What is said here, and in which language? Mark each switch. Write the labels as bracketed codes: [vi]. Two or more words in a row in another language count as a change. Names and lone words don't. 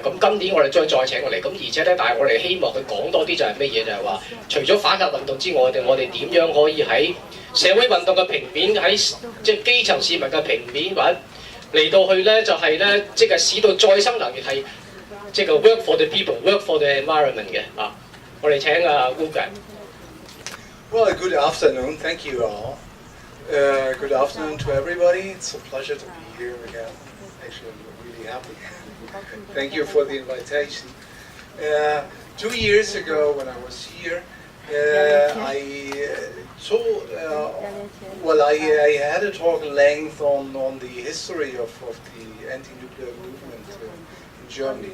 [yue] 咁今年我哋再請過嚟，咁而且咧但係我哋希望佢講多啲就係咩嘢？就係話除咗反核運動之外，我哋點樣可以喺社會運動嘅平面，喺即係基層市民嘅平面，或者嚟到去咧就係咧即係使到再生能源係。即係 [en] work for the people, work for the environment [yue] 嘅啊，我哋請 Wolfgang。 [en] Well, good afternoon. Thank you all. Good afternoon to everybody. It's a pleasure to be here again. Actually, I'm really happy. Thank you for the invitation. 2 years ago, when I was here, I had a talk at length on the history of the anti-nuclear movement in Germany.